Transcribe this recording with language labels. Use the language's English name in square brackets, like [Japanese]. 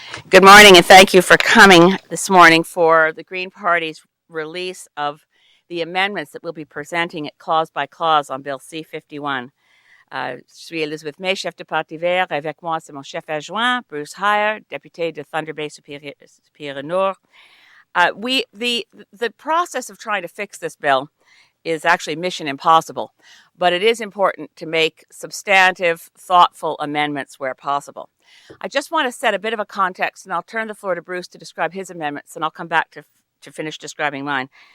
[English] Good morning, and thank you for coming this morning for the Green Party's release of the amendments that we'll be presenting it clause by clause on Bill C-51. [French] Je suis Elizabeth May, chef de parti vert. Avec moi, c'est mon chef adjoint, Bruce Hyer, député de Thunder Bay Superior Nord. [English] The process of trying to fix this bill is actually mission impossible, but it is important to make substantive, thoughtful amendments where possible. I just want to set a bit of a context, and I'll turn the floor to Bruce to describe his amendments, and I'll come back to finish describing mine.